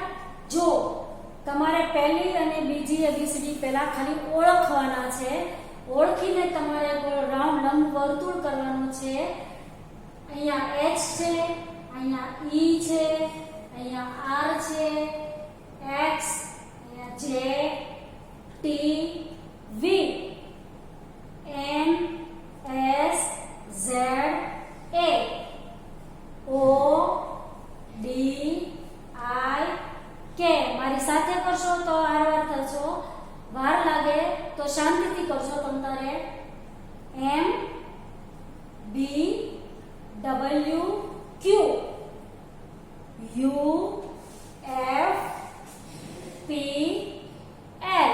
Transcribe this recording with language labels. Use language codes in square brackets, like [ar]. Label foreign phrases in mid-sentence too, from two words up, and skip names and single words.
[gu] જો તમારે પહેલી અને બીજી એબીસીડી પહેલા ખાલી ઓળખવાના છે. ઓળખીને તમારે રાઉન્ડ લંબ વર્તુળ કરવાનું છે. અહીંયા H છે, અહીંયા E છે, અહીંયા R છે, X, અહીંયા J, T, V, N, S, Z, A, O, D, I, K. મારી સાથે કરશો તો આરવાર થશો, વાર લાગે તો શાંતિથી કરશો. તમારે M, B, W, Q, U, F, P, L.